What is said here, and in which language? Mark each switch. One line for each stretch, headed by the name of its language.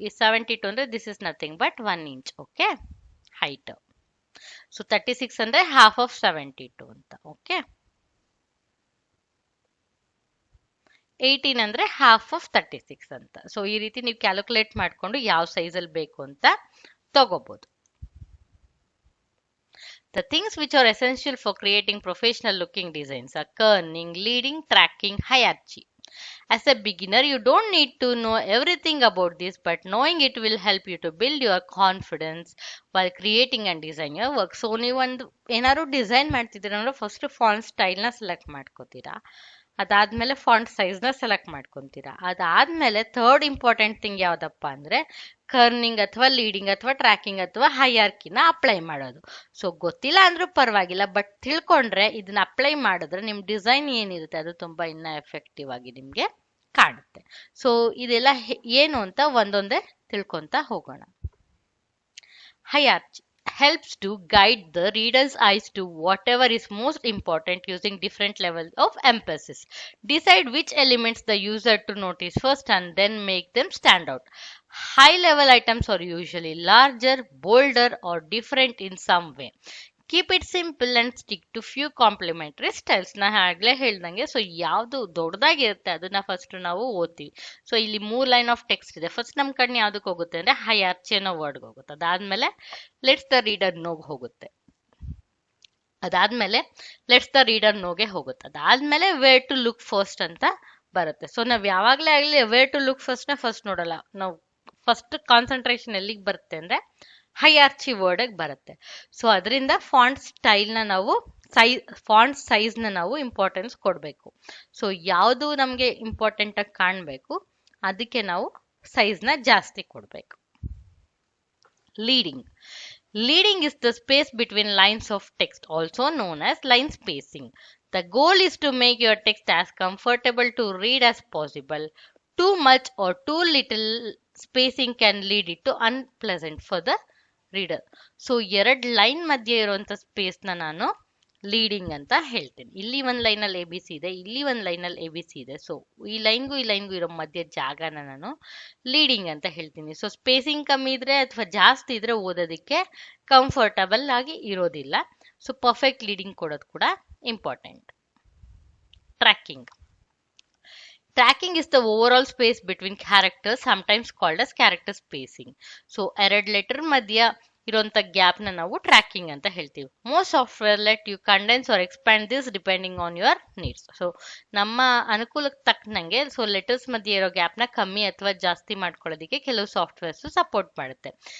Kannada: ಈ 72 ಅಂದ್ರೆ
English: This is nothing but 1 inch. Okay, height.
Kannada: So 36 ಅಂದ್ರೆ ಹಾಫ್ ಆಫ್ 72 ಅಂತ. ಓಕೆ, 18 ಅಂದ್ರೆ ಹಾಫ್ ಆಫ್ 36 ಅಂತ. ಸೊ ಈ ರೀತಿ ನೀವು ಕ್ಯಾಲ್ಕುಲೇಟ್ ಮಾಡ್ಕೊಂಡು ಯಾವ ಸೈಜ್ ಅಲ್ಲಿ ಬೇಕು ಅಂತ ತಗೋಬಹುದು.
English: The things which are essential for creating professional looking designs are kerning, leading, tracking, hierarchy. As a beginner, you don't need to know everything about this, but knowing it will help you to build your confidence while creating and designing your work.
Kannada: So ನೀವೊಂದು ಏನಾದ್ರು design ಮಾಡ್ತಿದ್ದೀರ ಅಂದ್ರೆ first font style ನ select ಮಾಡ್ಕೋತೀರಾ, ಅದಾದ್ಮೇಲೆ font size ನ select ಮಾಡ್ಕೊಂತೀರಾ. ಅದಾದ್ಮೇಲೆ third important thing ಯಾವ್ದಪ್ಪ ಅಂದ್ರೆ Kernighan ಅಥವಾ ಲೀಡಿಂಗ್ ಅಥವಾ ಟ್ರ್ಯಾಕಿಂಗ್ ಅಥವಾ ಹೈಯಾರ್ಕಿನ ಅಪ್ಲೈ ಮಾಡೋದು. ಸೊ ಗೊತ್ತಿಲ್ಲ ಅಂದ್ರೂ ಪರವಾಗಿಲ್ಲ, ಬಟ್ ತಿಳ್ಕೊಂಡ್ರೆ ಇದನ್ನ ಅಪ್ಲೈ ಮಾಡಿದ್ರೆ ನಿಮ್ ಡಿಸೈನ್ ಏನಿರುತ್ತೆ ಅದು ತುಂಬಾ ಇನ್ನ ಎಫೆಕ್ಟಿವ್ ಆಗಿ ನಿಮ್ಗೆ ಕಾಣುತ್ತೆ. ಸೊ ಇದೆಲ್ಲ ಏನು ಅಂತ ಒಂದೊಂದೇ ತಿಳ್ಕೊಂತ ಹೋಗೋಣ.
English: Hierarchy helps to guide the reader's eyes to whatever is most important using different levels of emphasis. Decide which elements the user to notice first and then make them stand out. High level items are usually larger, bolder or different in some way. Keep it simple and stick to few complementary styles.
Kannada: ನಾ ಆಗ್ಲೇ ಹೇಳ್ದಂಗೆ so ಯಾವ್ದು ದೊಡ್ಡದಾಗಿರುತ್ತೆ ಅದನ್ನ first ನಾವು ಓದ್ತೀವಿ. So ಇಲ್ಲಿ 3 line of text ಇದೆ. First ನಮ್ ಕಣ್ಣು ಯಾವ್ದಕ್ಕೆ ಹೋಗುತ್ತೆ ಅಂದ್ರೆ ಹೈಯಾರ್ಚಿ ಅನ್ನೋ ವರ್ಡ್ಗೆ ಹೋಗುತ್ತೆ. ಅದಾದ್ಮೇಲೆ ಲೆಟ್ಸ್ ದ ರೀಡರ್ ನೋಗ್ ಹೋಗುತ್ತೆ. ಅದಾದ್ಮೇಲೆ ಲೆಟ್ಸ್ ದ ರೀಡರ್ ನೋಗೆ ಹೋಗುತ್ತೆ. ಅದಾದ್ಮೇಲೆ ವೇರ್ ಟು ಲುಕ್ ಫಸ್ಟ್ ಅಂತ ಬರುತ್ತೆ. ಸೊ ನಾವ್ ಯಾವಾಗ್ಲೇ ಆಗ್ಲಿ ವೇರ್ ಟು ಲುಕ್ ಫಸ್ಟ್ ನ ಫಸ್ಟ್ ನೋಡಲ್ಲ. ನಾವು ಫಸ್ಟ್ ಕಾನ್ಸಂಟ್ರೇಷನ್ ಎಲ್ಲಿಗೆ ಬರುತ್ತೆ ಅಂದ್ರೆ ಹೈಯಾರ್ಚಿ ವರ್ಡ್ ಬರುತ್ತೆ. ಸೊ ಅದರಿಂದ ಫಾಂಟ್ ಸ್ಟೈಲ್ ನ ನಾವು ಫಾಂಟ್ ಸೈಜ್ ನ ನಾವು ಇಂಪಾರ್ಟೆನ್ಸ್ ಕೊಡ್ಬೇಕು. ಸೊ ಯಾವುದು ನಮ್ಗೆ ಇಂಪಾರ್ಟೆಂಟ್ ಆಗಿ ಕಾಣ್ಬೇಕು ಅದಕ್ಕೆ ನಾವು ಸೈಜ್ ನ ಜಾಸ್ತಿ ಕೊಡ್ಬೇಕು. Leading.
English: Leading is the space between lines of text, also known as line spacing. The goal is to make your text as comfortable to read as possible. Too much or too little spacing can lead it to unpleasant for the reader.
Kannada: So 2 line ಮಧ್ಯೆ ಇರುವಂತ space ನ ನಾನು leading ಅಂತ ಹೇಳ್ತೀನಿ. ಇಲ್ಲಿ ಒಂದು ಲೈನಲ್ಲಿ A B C ಇದೆ, ಇಲ್ಲಿ ಒಂದು ಲೈನಲ್ಲಿ ಎ ಬಿ ಸಿ ಇದೆ. ಸೊ ಈ ಲೈನ್ಗೂ ಇರೋ ಮಧ್ಯ ಜಾಗನ ನಾನು ಲೀಡಿಂಗ್ ಅಂತ ಹೇಳ್ತೀನಿ. ಸೊ ಸ್ಪೇಸಿಂಗ್ ಕಮ್ಮಿ ಇದ್ರೆ ಅಥವಾ ಜಾಸ್ತಿ ಇದ್ರೆ ಓದೋದಕ್ಕೆ ಕಂಫರ್ಟಬಲ್ ಆಗಿ ಇರೋದಿಲ್ಲ. ಸೊ ಪರ್ಫೆಕ್ಟ್ ಲೀಡಿಂಗ್ ಕೊಡೋದು ಕೂಡ important. Tracking.
English: Tracking is the overall space between characters, sometimes called as character spacing.
Kannada: So, ಎರಡು ಲೆಟರ್ ಮಧ್ಯ ಇರುವಂತ ಗ್ಯಾಪ್ ನ ನಾವು ಟ್ರ್ಯಾಕಿಂಗ್ ಅಂತ ಹೇಳ್ತೀವಿ.
English: Most software let you condense or expand this depending on your needs.
Kannada: So ನಮ್ಮ ಅನುಕೂಲಕ್ಕೆ ತಕ್ಕನಂಗೆ so letters ಮಧ್ಯೆ ಇರೋ ಗ್ಯಾಪ್ ನ ಕಮ್ಮಿ ಅಥವಾ ಜಾಸ್ತಿ ಮಾಡ್ಕೊಳ್ಳೋದಕ್ಕೆ ಕೆಲವು ಸಾಫ್ಟ್ವೇರ್ಸ್ ಸಪೋರ್ಟ್ ಮಾಡುತ್ತೆ.